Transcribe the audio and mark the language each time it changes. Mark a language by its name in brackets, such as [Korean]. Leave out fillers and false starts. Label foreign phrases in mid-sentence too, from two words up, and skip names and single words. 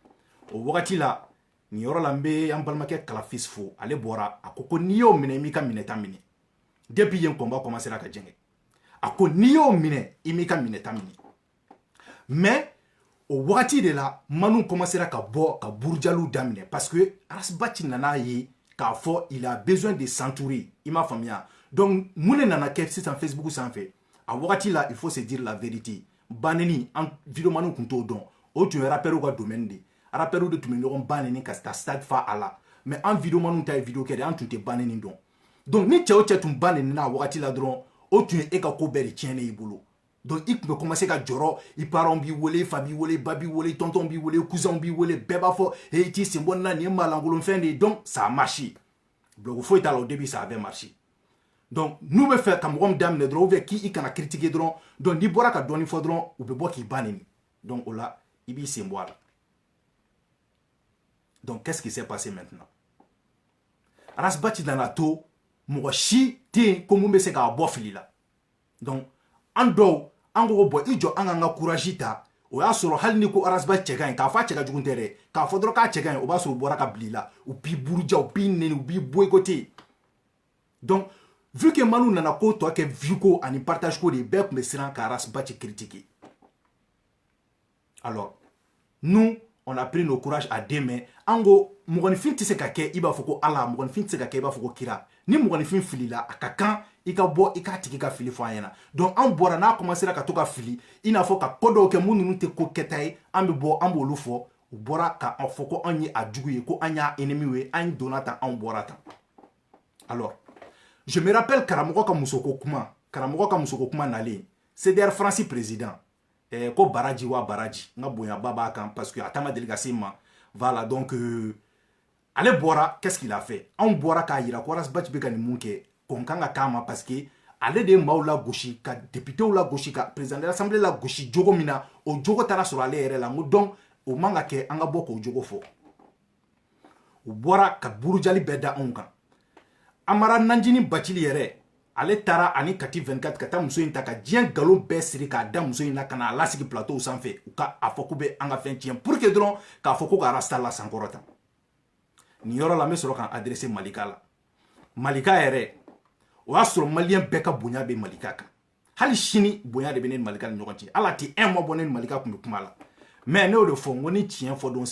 [Bambara] O wagati la nin yɔrɔ la n bɛ an balimakɛ Kalafis fo ale bɔra a ko n'i y'o minɛ i m'i ka minɛta minɛ depuis yen [French] combat commencera [Bambara] ka jɛngɛ a ko n'i y'o minɛ i m'i ka minɛta minɛ mais o wagati de la Manu commencera ka bɔ ka burujaliw daminɛ [French] parce que [Bambara] Arasbachi nana ye k'a fɔ [French] il a besoin de s'entourer [Bambara] i m'a faamuya donc mun de nana kɛ sisan Facebook sanfɛ a wagati la [French] il faut se dire la vérité [Bambara] baneni an videomaniw tun t'o dɔn o tun ye rappeurs ka domaine de rappeurs de tun bɛ ɲɔgɔn baneni ka taa stade fa a la mais an videomaniw ta ye video kɛ de an tun tɛ baneni dɔn donc ni cɛ o cɛ tun baneni na a wagati la dɔrɔn o tun ye e ka ko bɛɛ de tiɲɛnen y'i bolo donc i tun bɛ commencer ka jɔrɔ i parents b'i wele fa b'i wele ba b'i wele tonton b'i wele cousin b'i wele bɛɛ b'a fɔ i t'i sen bɔ nin na nin ye maalankolonfɛn de ye donc [French] ça a marché bloc [Bambara] foyi t'a la [French] au début ça avait marché [Bambara] donc n'u bɛ fɛ ka mɔgɔ min daminɛ dɔrɔn [French] ou bien [Bambara] k'i kana critiquer dɔrɔn donc n'i bɔra ka dɔɔni fɔ dɔrɔn u bɛ bɔ k'i baneni donc o la i b'i sen bɔ a la [French] donc qu'est-ce qui s'est passé maintenant [Bambara] Arasbachi nana to mɔgɔ si tɛ yen ko mun bɛ se k'a bɔ fili la donc an dɔw an ko bɔn i jɔ an k'an ka courage ta o y'a sɔrɔ hali ni ko Arasbachi cɛ ka ɲi k'a fɔ a cɛ ka jugu tɛ dɛ k'a fɔ dɔrɔn k'a cɛ ka ɲi o b'a sɔrɔ u bɔra ka bila i la u b'i buruja u b'i nɛni u b'i boycotter donc [French] vu que [Bambara] Manu nana ko tɔ kɛ vue ko ani partage ko de bɛɛ tun bɛ siran ka Arasbachi critiquer [French] alors nous on a pris nos courage à deux mains [Bambara] an ko mɔgɔninfin tɛ se ka kɛ i b'a fɔ ko Ala mɔgɔninfin tɛ se ka kɛ i b'a fɔ ko kira ni mɔgɔninfin filila a ka kan i ka bɔ i k'a tigi ka fili fɔ an ɲɛna donc an bɔra n'a commencera ka to ka fili i n'a fɔ ka ko dɔw kɛ mun ninnu tɛ ko kɛta ye an bɛ bɔ an b'olu fɔ u bɔra k'an fɔ ko anw ye a jugu ye ko an y'a ennemi ye an donna tan anw bɔra tan [French] alors je me rappelle [Bambara] karamɔgɔ ka musoko kuma nalen CDR France président ko baraji wa baraji n ka bonyaba b'a kan [French] parce que [Bambara] a ta ma deli ka se ma voilà donc ale bɔra [French] qu'est-ce qu'il a fait [Bambara] anw bɔra k'a yira ko Arasbachi bɛ ka nin mun kɛ kɔn kan ka k'a ma [French] parce que [Bambara] ale de ye maaw lagosi ka députéw lagosi ka [French] président de l'assemblée [Bambara] lagosi jogo min na o jogo taara sɔrɔ ale yɛrɛ la n ko donc o man ka kɛ an ka bɔ k'o jogo fɔ u bɔra ka burujali bɛɛ da anw kan Amara Nanjini Bacili yɛrɛ ale taara ani Kati 24 ka taa muso in ta ka diɲɛ nkalon bɛɛ siri k'a da muso in na ka na a lasigi plateau sanfɛ u ka a fɔ k'u bɛ an ka fɛn tiɲɛ [French] pour que [Bambara] dɔrɔn k'a fɔ ko ka Arasta la sankɔrɔta nin yɔrɔ la n bɛ sɔrɔ k'an adresser Malika la Malika yɛrɛ o y'a sɔrɔ maliyɛn bɛɛ ka bonya bɛ Malika kan hali sini bonya de bɛ ne ni Malika ni ɲɔgɔn cɛ ala tɛ [French] un mois [Bambara] bɔ ne ni Malika tun bɛ kuma la mais ne y'o de fɔ n ko ni tiɲɛ fɔ don